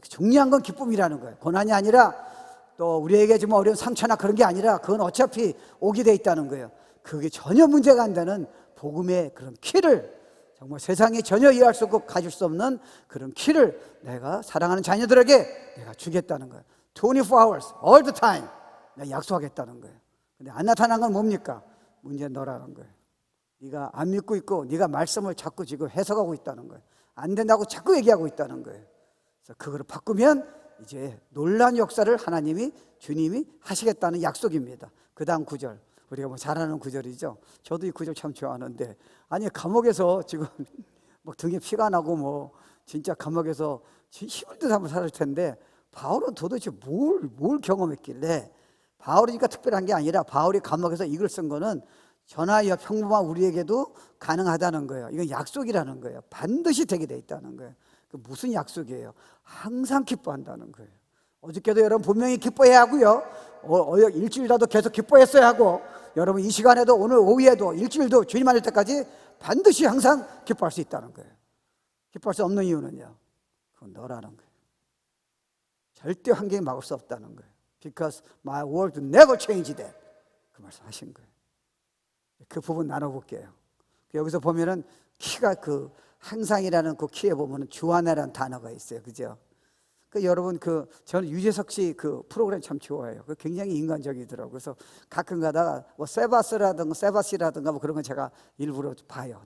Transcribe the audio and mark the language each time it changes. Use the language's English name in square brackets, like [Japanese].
[Korean] 중요한 건 기쁨이라는 거예요. 고난이 아니라 또 우리에게 좀 어려운 상처나 그런 게 아니라 그건 어차피 오게 돼 있다는 거예요. 그게 전혀 문제가 안 되는 복음의 그런 키를, 정말 세상에 전혀 이해할 수 없고 가질 수 없는 그런 키를 내가 사랑하는 자녀들에게 내가 주겠다는 거예요. [English] 24 hours, all the time [Korean] 내가 약속하겠다는 거예요. 근데 안 나타난 건 뭡니까? 문제는 너라는 거예요. 네가 안 믿고 있고 네가 말씀을 자꾸 지금 해석하고 있다는 거예요. 안 된다고 자꾸 얘기하고 있다는 거예요. 그래서 그거를 바꾸면 이제 놀라운 역사를 하나님이, 주님이 하시겠다는 약속입니다. 그 다음 구절, 우리가 뭐 잘 아는 구절이죠. 저도 이 구절 참 좋아하는데, 아니 감옥에서 지금 막 등에 피가 나고 뭐 진짜 감옥에서 힘을 든 삶을 살을 텐데 바울은 도대체 뭘 경험했길래, 바울이니까 특별한 게 아니라 바울이 감옥에서 이걸 쓴 거는 전하여 평범한 우리에게도 가능하다는 거예요. 이건 약속이라는 거예요. 반드시 되게 돼 있다는 거예요. 그 무슨 약속이에요? 항상 기뻐한다는 거예요. 어저께도 여러분 분명히 기뻐해야 하고요. 일주일이라도 계속 기뻐했어야 하고, 여러분 이 시간에도 오늘 오후에도 일주일도 주님 만날 때까지 반드시 항상 기뻐할 수 있다는 거예요. 기뻐할 수 없는 이유는요, 그건 너라는 거예요. 절대 환경이 막을 수 없다는 거예요. [English] Because my word never change that. [Korean] 그 말씀 하신 거예요. 그 부분 나눠볼게요. 여기서 보면은 키가 그 항상이라는 그 키에 보면은 주안이라는 단어가 있어요. 그죠? 여러분 저는 유재석 씨 그 프로그램 참 좋아해요. 그 굉장히 인간적이더라고요. 그래서 가끔 가다가 뭐 세바시라든가 뭐 그런 건 제가 일부러 봐요.